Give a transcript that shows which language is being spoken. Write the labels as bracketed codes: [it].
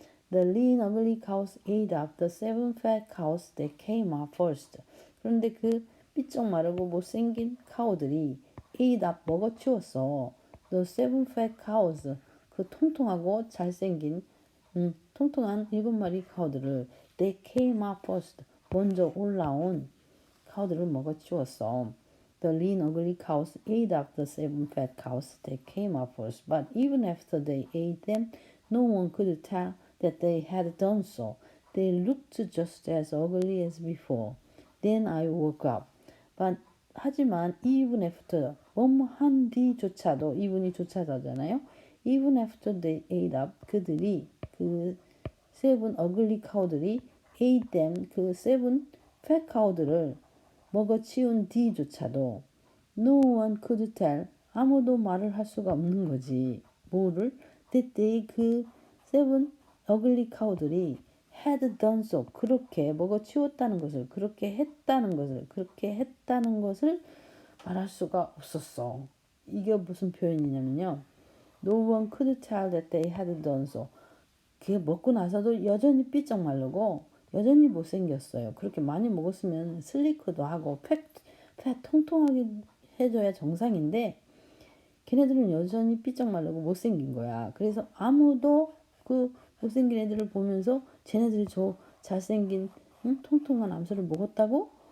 [en] The lean ugly cows ate up the seven fat cows that came up first. [ko] 그런데 그 삐쩍 마르고 못생긴 카우들이 ate up 먹어치웠어. [en] The seven fat cows [ko] 그 통통하고 잘생긴 통통한 7마리 카우들을 [en] they came up first [ko] 먼저 올라온 카우들을 먹어치웠어. [en] The lean ugly cows ate up the seven fat cows that came up first, but even after they ate them, no one could tell that they had done so. They looked just as ugly as before. Then I woke up. [ko] But 하지만 [en] even after [ko] 뭐뭐 한 뒤조차도 even이 조차도잖아요. [en] Even after they ate up [ko] 그들이 그 seven ugly cow들이 [en] ate them [ko] 그 seven fat cow들을 먹어치운 뒤조차도 [en] no one could tell [ko] 아무도 말을 할 수가 없는 거지. 뭐를? [en] that they [ko] 그 seven ugly cow들이 [en] had done so [ko] 그렇게 먹어치웠다는 것을 그렇게 했다는 것을 말할 수가 없었어. 이게 무슨 표현이냐면요. [en] No one could tell that they had done so. [ko] 그게 먹고 나서도 여전히 삐쩍 마르고 여전히 못생겼어요. 그렇게 많이 먹었으면 슬리크도 하고 팩 통통하게 해줘야 정상인데 걔네들은 여전히 삐쩍 마르고 못생긴 거야. 그래서 아무도 그 못생긴 애들을 보면서 쟤네들이 저 잘생긴 통통한 암소를 먹었다고?